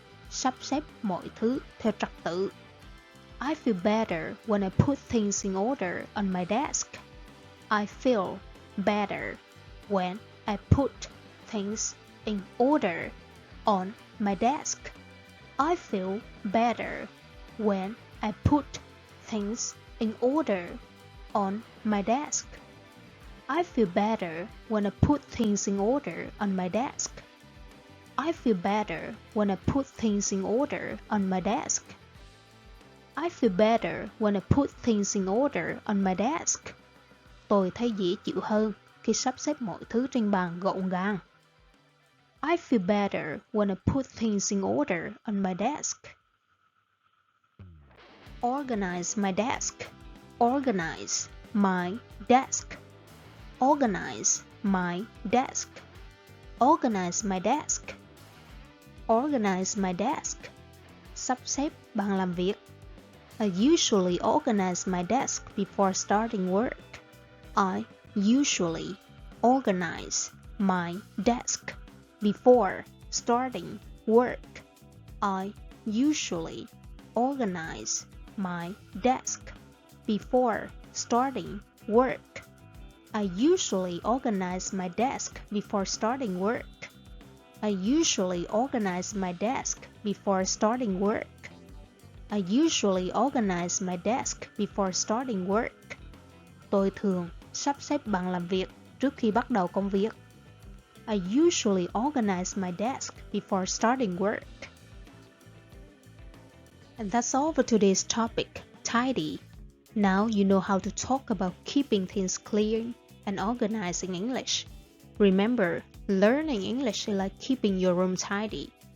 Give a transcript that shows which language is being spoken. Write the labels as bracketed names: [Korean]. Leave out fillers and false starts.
[Vietnamese] Sắp xếp mọi thứ theo trật tự. [English] I feel better when I put things in order on my desk. I feel better when I put things in order on my desk. I feel better when I put things in order on my desk. I feel better when I put things in order on my desk. I feel better when I put things in order on my desk. I feel better when I put things in order on my desk. [Vietnamese] Tôi thấy dễ chịu hơn khi sắp xếp mọi thứ trên bàn gọn gàng. [English] I feel better when I put things in order on my desk. Organize my desk. Organize my desk. Organize my desk. Organize my desk. Organize my desk. [Vietnamese] Sắp xếp bàn làm việc. [English] I usually organize my desk before starting work. I usually organize my desk before starting work. I usually organize my desk before starting work. I usually organize my desk before starting work. I usually organize my desk before starting work. I usually organize my desk before starting work. [Vietnamese] Tôi thường sắp xếp bàn làm việc trước khi bắt đầu công việc. [English] I usually organize my desk before starting work. And that's all for today's topic, tidy. Now you know how to talk about keeping things clean and organized in English. Remember, learning English is like keeping your room tidy.